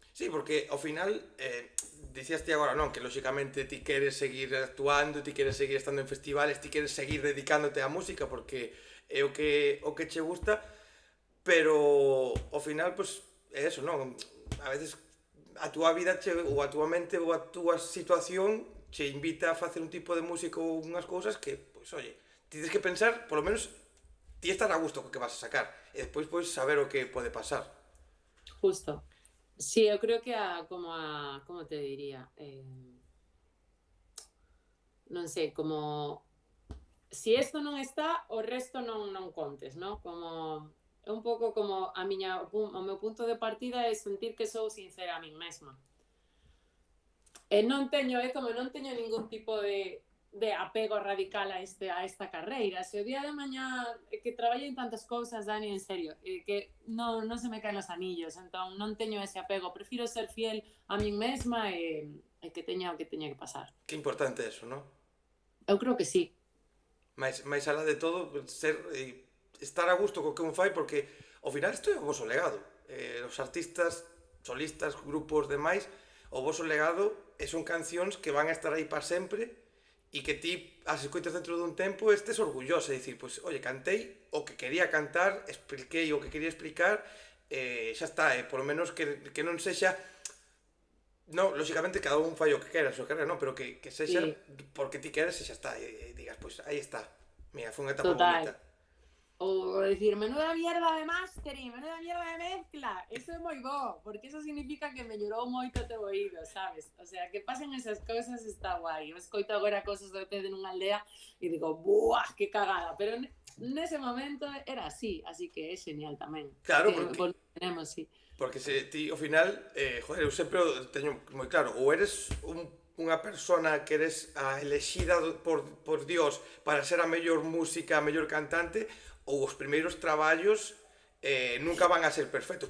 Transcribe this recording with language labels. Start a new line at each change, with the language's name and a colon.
Galician: Sí, porque ao final, dicías ti agora, non? Que lóxicamente ti queres seguir actuando, ti queres seguir estando en festivales, ti queres seguir dedicándote á música porque é o que che gusta, pero ao final, pois, é eso, non? A veces a túa vida ou a túa mente ou a túa situación che invita a facer un tipo de música ou unhas cousas que, pois, oye, ti tens que pensar, polo menos, ti estar a gusto co que vas a sacar, e despois, pois, saber o que pode pasar. Justo. Sí, eu creo que como te diría? Non sei, como si isto non está, o resto non contes, non? Como é un pouco como o meu punto de partida é sentir que sou sincera a min mesma. E non teño, é como non teño ningún tipo de apego radical a esta carreira. Se o día de mañá que traballo en tantas cousas, Dani, en serio, que non se me caen os anillos, entón non teño ese apego, prefiro ser fiel a min mesma e que teña o que teña que pasar. Que importante eso, non? Eu creo que sí. Mais alá de todo, estar a gusto co que un fai, porque ao final isto é o voso legado. Os artistas, solistas, grupos demais, o voso legado son cancións que van a estar aí para sempre e que ti as escoitas dentro dun tempo estes orgullosa, dicir, pois, oye, cantei o que quería cantar, expliquei o que quería explicar, xa está, por lo menos que non sexa. No, lógicamente cada un fai o que quera, a súa carreira, non, pero que sexa Sí, porque ti queres e xa está, e digas, pois aí está. Mira, foi unha etapa total. bonita.
Spanish: O decir, menuda mierda de mastering, menuda mierda de mezcla.
Galician: Eso é moi bo, porque eso significa que mellorou moito o teu oído, sabes? O sea, que pasen esas cousas está guai. Eu escoito agora cousas do EP de nunha aldea e digo, buah, que cagada. Pero nese momento era así que é genial tamén. Claro,
Spanish: Que tenemos, sí.
Galician: porque se ti ao final, joder, eu sempre o teño moi claro, ou eres unha persona que eres a elexida por Dios para ser a mellor música, a mellor cantante, ou os primeiros traballos nunca van a ser perfectos.